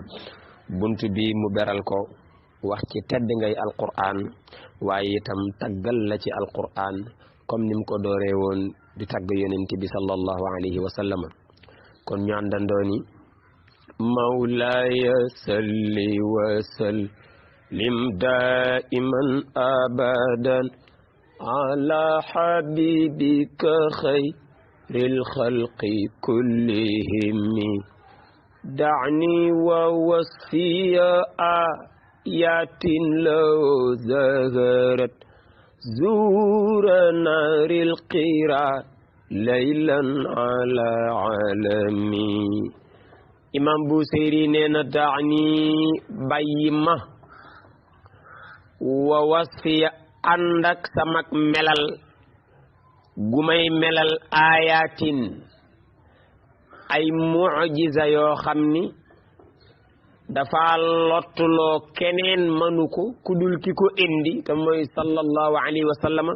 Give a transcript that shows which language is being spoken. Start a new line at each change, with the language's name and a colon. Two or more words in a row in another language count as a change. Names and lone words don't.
Wolof: bunt bi mu beral ko wax ci tedd ngay alquran waaye itam taggal la ci alquran comme ni mu ko dooree woon di tagg yonente bi
Arabic: صلى الله عليه وسلم.
Wolof: kon ñu àndandoo ni
Arabic: مولاي صل وسلم دائما أبدا على حبيبك خير الخلق كلهم دعني ووصفي آيات له ظهرت ظهور نار القرى ليلا على علم.
Wolof: imam Buseyri nee na da'ni bàyyi ma
Arabic: ووصفي
Wolof: ànd ak samak melal gu may melal ayatin ay mu'jiza yoo xam ni dafa lottuloo keneen mënu ko ku dul ki ko indi te mooy
Arabic: صلى الله عليه وسلم.